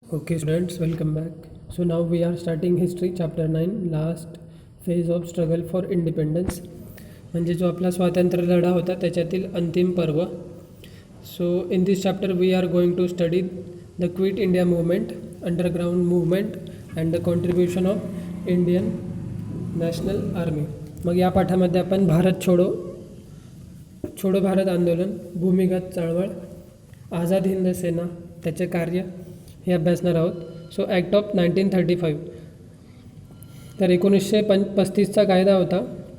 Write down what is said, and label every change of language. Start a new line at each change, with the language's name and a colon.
English: Okay, students, welcome back. So now we are starting history chapter 9, last phase of struggle for independence.
Marathi: म्हणजे जो आपला स्वातंत्र्य लढा होता त्याच्यातील अंतिम पर्व.
English: So in this chapter we are going to study the Quit India Movement, underground movement and the contribution of Indian National Army.
Marathi: मग या पाठामध्ये आपण भारत छोडो भारत आंदोलन, भूमिगत चळवळ, आझाद हिंद सेना, त्याचे कार्य हे अभ्यासणार आहोत.
English: So Act of 1935.
Marathi: तर 1935चा कायदा होता.